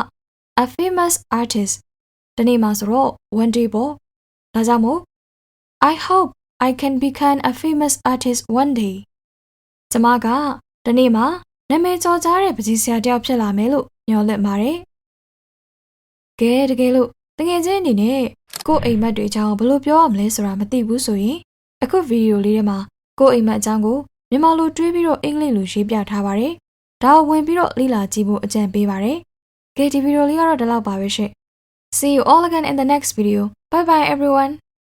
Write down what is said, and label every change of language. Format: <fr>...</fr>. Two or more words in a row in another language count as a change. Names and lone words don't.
<en>a famous artist</en> <my>ဒီနေ့မှဆိုတော့</my> <en>one day</en> <my>ပေါ့ဒါကြောင့်မို့</my> <en>I hope I can become a famous artist one day</en> <my>ကျမကဒီနေ့မှနာမည်ကျော်ကြားတဲ့ပကြီးဆရာတယောက်ဖြစ်လာမယ်လို့မျှော်လင့်ပါတယ်ကဲတကယ်လို့တကယ်ချင်းအနေနဲ့ကိုယ့်အိမ်မက်တွေအကြောင်းဘယ်လိုပြောရမလဲဆိုတာမသိဘူးဆိုရင်အခုဗီဒီယိုလေးထဲမှာကိုယ့်အိမ်မက်အကြောင်းကိုမြန်မာလိုတွေးပြီးတော့အင်္ဂလိပ်လိုရေးပြထားပါတယ်။ဒါကိုဝင်ပြီးတော့လေ့လာကြည့်ဖို့အကြံပေးပါတယ်။ကဲဒီဗီဒီယိုလေးကတော့ဒီလောက်ပါပဲရှင့်။</my> <en>See you all again in the next video. Bye bye everyone.</en>